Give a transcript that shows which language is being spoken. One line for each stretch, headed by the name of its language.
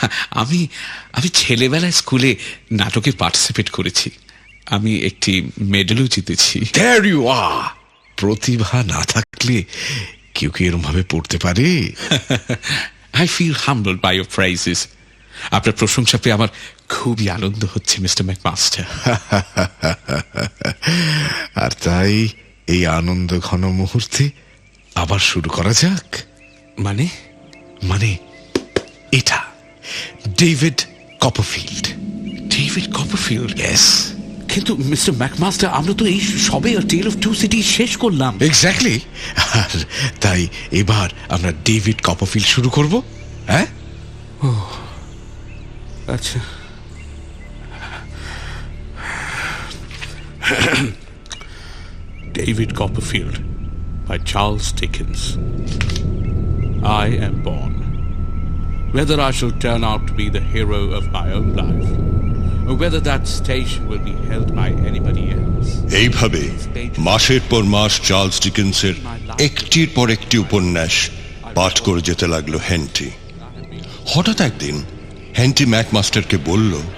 Bangla: আমি ছেলেবেলায় স্কুলে নাটকে পার্টিসিপেট করেছি। আমি একটি মেডেলও জিতেছি।
English: There you are!
Bangla: প্রতিভা না থাকলে কেউ কি এরম ভাবে পড়তে পারে?
English: I feel humbled by your praises.
Bangla: আপনার প্রশংসা পেয়ে আমার খুবই আনন্দ হচ্ছে মিস্টার ম্যাকমাস্টার। আর তাই এই আনন্দ ঘন মুহূর্তে আবার শুরু করা যাক। মানে এটা David Copperfield. David Copperfield?
English: Yes.
Bangla: কিন্তু মিস্টার ম্যাকমাস্টার, আমরা তো এই সবে টেল অফ টু সিটি শেষ করলাম।
English: Exactly.
Bangla: আর তাই এবার আমরা ডেভিড কপারফিল্ড শুরু করব। হ্যাঁ, আচ্ছা।
English: David Copperfield by Charles Dickens. I am born. Whether I shall turn out to be the hero of my own life, or whether that station will be held by anybody else.
Bangla: এইভাবে মাসের পর মাস Charles ডিকেন্সের একটির পর একটি উপন্যাস পাঠ করে যেতে লাগলো হেন্টি। হঠাৎ একদিন হেন্টি ম্যাকমাস্টারকে বলল,